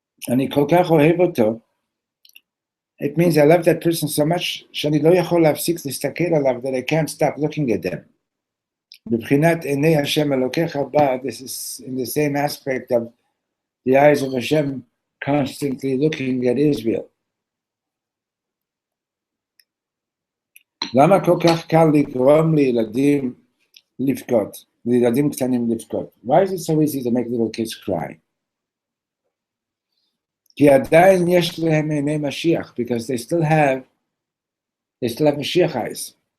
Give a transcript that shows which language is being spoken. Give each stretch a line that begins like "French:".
Hebrew: אני כל כך אוהב אותו,
English: it means I love that person so much,
Hebrew: שאני לא יכול להפסיק להסתכל עליו,
English: that I can't stop looking at them.
Hebrew: מבחינת עיני השם אלוקיך בא,
English: this is in the same aspect of the eyes of Hashem constantly looking at Israel.
Hebrew: למה כל כך קל לגרום לילדים לבכות, לילדים קטנים לבכות?
English: Why is it so easy to make little kids cry?
Hebrew: כי עדיין יש להם עיני משיח,
English: because they still have Mashiach eyes.